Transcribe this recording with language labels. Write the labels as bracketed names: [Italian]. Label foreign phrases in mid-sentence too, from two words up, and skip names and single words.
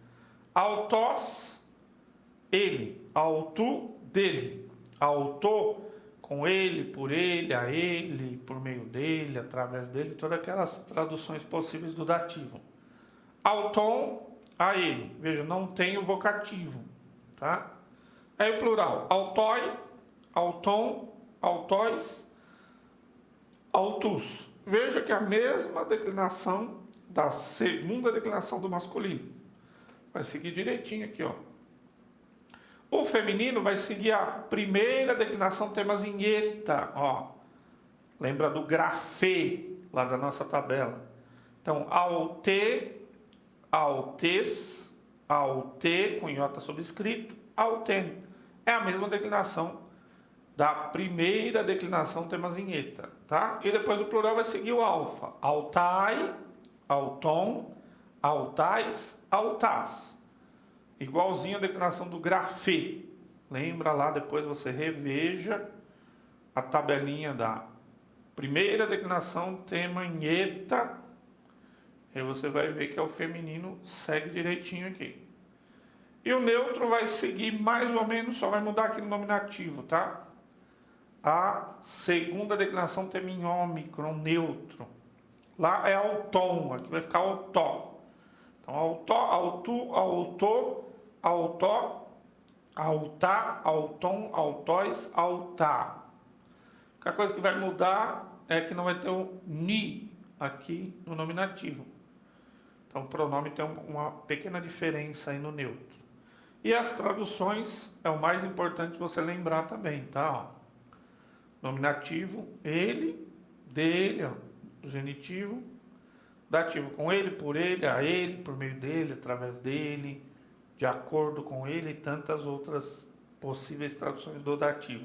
[Portuguese] Autós, ele, autu, dele, autô, com ele, por meio dele, através dele, todas aquelas traduções possíveis do dativo. Auton, a ele. Veja, não tem o vocativo, tá? Aí o plural, [Greek] αὐτοί, αὐτῶν, αὐτοῖς, αὐτούς. [Portuguese] Veja que é a mesma declinação da segunda declinação do masculino. Vai seguir direitinho aqui, ó. O feminino vai seguir a primeira declinação temas em eta, ó. Lembra do grafê, lá da nossa tabela. Então, [Greek] αὐτή, αὐτῆς, αὐτῇ, [Portuguese] com iota subscrito, auten. É a mesma declinação da primeira declinação temas em eta, tá? E depois o plural vai seguir o alfa. [Greek] αὐταί, αὐτῶν, αὐταῖς, αὐτάς. [Portuguese] Igualzinho a declinação do grafê. Lembra lá, depois você reveja a tabelinha da primeira declinação, tema em eta. Aí você vai ver que é o feminino, segue direitinho aqui. E o neutro vai seguir mais ou menos, só vai mudar aqui no nominativo, tá? A segunda declinação, tema em ômicron, neutro. Lá é autom, aqui vai ficar autó. Então, [Greek] αὐτό, αὐτοῦ, αὐτῷ, αὐτό, αὐτά, αὐτῶν, αὐτοῖς, αὐτά. [Portuguese] A única coisa que vai mudar é que não vai ter o ni aqui no nominativo. Então o pronome tem uma pequena diferença aí no neutro. E as traduções é o mais importante você lembrar também, tá? Nominativo, ele, dele, ó, genitivo, dativo com ele, por meio dele, através dele, de acordo com ele e tantas outras possíveis traduções do dativo.